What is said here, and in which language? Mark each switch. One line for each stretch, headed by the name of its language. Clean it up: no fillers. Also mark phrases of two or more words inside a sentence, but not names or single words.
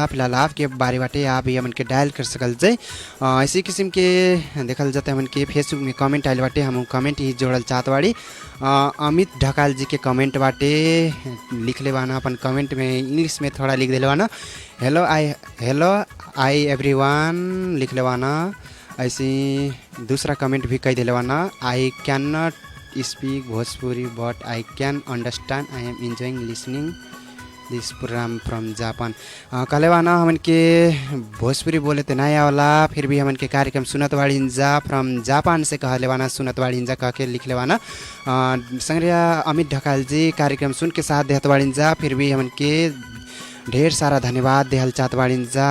Bhojpuri: फिलहाल आपके बारे बाटे आप भी हमन के डायल कर सकल जाए। इसी किस्म के देखल जाते हमन के फेसबुक में कमेंट आयल बाटे, हम कमेंट ही जोड़ल चाहत बाड़ी। अमित ढकाल जी के कमेंट बाटे, लिख ले बाना अपन कमेंट में इंग्लिश में थोड़ा लिख दिले बाना,
English: hello I everyone
Bhojpuri: लिख ले बाना। ऐसे ही दूसरा कमेंट भी कह दिले बाना,
English: I can not speak Bhojpuri but I can understand, I am enjoying listening this program from Japan.
Bhojpuri: कहले बाना हमन के भोजपुरी बोले तो नहीं आवला, फिर भी हमन के कार्यक्रम सुनत बाड़ीन जा फ्रॉम जापान से कहले बाना, सुनत बाड़ीन जा कह के लिखले बाना। संग्रिया अमित ढकाल जी कार्यक्रम सुन के साथ देहत बाड़ीन जा, फिर भी हमन के ढेर सारा धन्यवाद देहल चाहत बाड़ीन जा।